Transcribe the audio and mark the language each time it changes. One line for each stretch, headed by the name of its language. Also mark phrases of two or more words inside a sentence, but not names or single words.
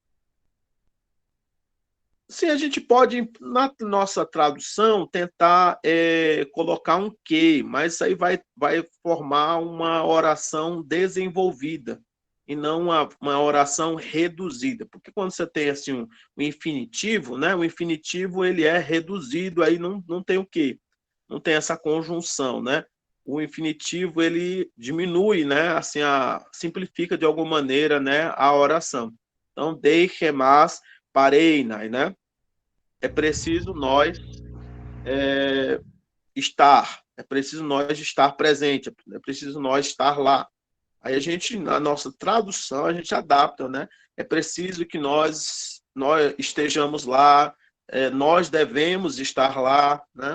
Portuguese: Sim, a gente pode, na nossa tradução, tentar colocar um que, mas isso aí vai formar uma oração desenvolvida e não uma oração reduzida. Porque quando você tem assim, um infinitivo, né, o infinitivo ele é reduzido, aí não tem o quê? Não tem essa conjunção, né? O infinitivo ele diminui, né? Assim, simplifica de alguma maneira, né, a oração. Então,
Greek: δεῖ, ἡμᾶς, παρεῖναι,
Portuguese: né? É preciso nós é preciso nós estar presente, é preciso nós estar lá. Aí a gente, na nossa tradução, a gente adapta, né? É preciso que nós estejamos lá, nós devemos estar lá, né?